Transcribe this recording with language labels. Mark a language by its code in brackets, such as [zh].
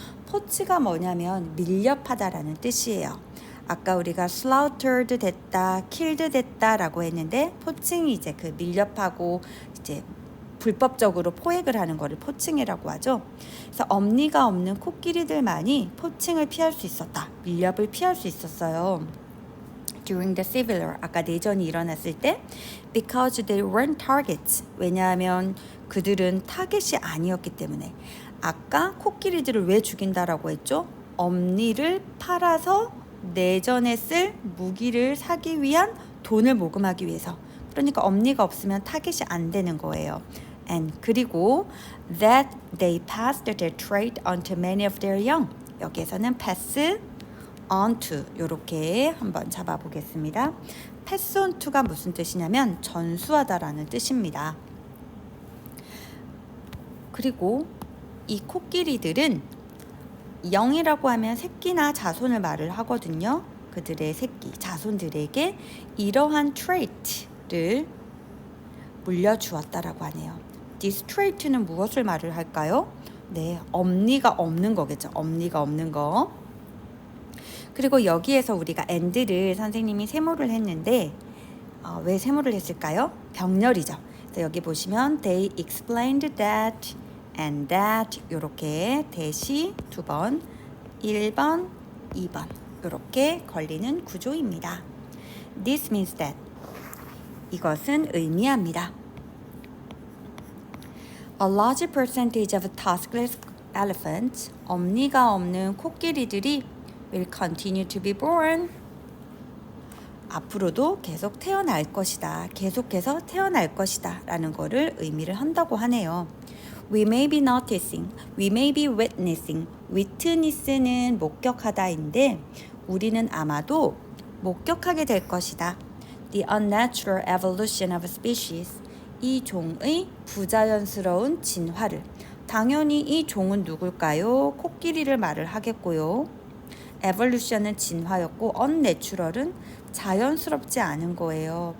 [ko] 포치가 뭐냐면 밀렵하다라는 뜻이에요. 아까 우리가 slaughtered 됐다, killed 됐다라고 했는데 포칭이 이제 그 밀렵하고 이제 불법적으로 포획을 하는 거를 포칭이라고 하죠. 그래서 엄니가 없는 코끼리들만이 포칭을 피할 수 있었다. 밀렵을 피할 수 있었어요. [en] During the Civil War, [ko] 아까 내전이 일어났을 때 [en] because they weren't targets. [ko] 왜냐하면 그들은 타겟이 아니었기 때문에. 아까 코끼리들을 왜 죽인다라고 했죠? 엄니를 팔아서 내전에 쓸 무기를 사기 위한 돈을 모금하기 위해서. 그러니까 엄니가 없으면 타겟이 안 되는 거예요. [en] And 그리고 that they passed their trade on to many of their young. [ko] 여기에서는 pass on to 이렇게 한번 잡아보겠습니다. pass on to가 무슨 뜻이냐면 전수하다라는 뜻입니다. 그리고 이 코끼리들은 영이라고 하면 새끼나 자손을 말을 하거든요. 그들의 새끼, 자손들에게 이러한 trait를 물려주었다라고 하네요. This trait는 무엇을 말을 할까요? 네, 엄니가 없는 거겠죠. 엄니가 없는 거. 그리고 여기에서 우리가 and를 선생님이 세모를 했는데 왜 세모를 했을까요? 병렬이죠. 그래서 여기 보시면 [en] they explained that and that [ko] 이렇게 대시 두 번, 1번, 2번 이렇게 걸리는 구조입니다. [en] This means that [ko] 이것은 의미합니다. [en] A large percentage of tuskless elephants, [ko] 엄니가 없는 코끼리들이 [en] will continue to be born. [ko] 앞으로도 계속 태어날 것이다. 계속해서 태어날 것이다. 라는 거를 의미를 한다고 하네요. [en] We may be noticing, we may be witnessing. [ko] witness는 목격하다인데 우리는 아마도 목격하게 될 것이다. [en] The unnatural evolution of a species. [ko] 이 종의 부자연스러운 진화를. 당연히 이 종은 누굴까요? 코끼리를 말을 하겠고요. evolution은 진화였고 unnatural은 자연스럽지 않은 거예요.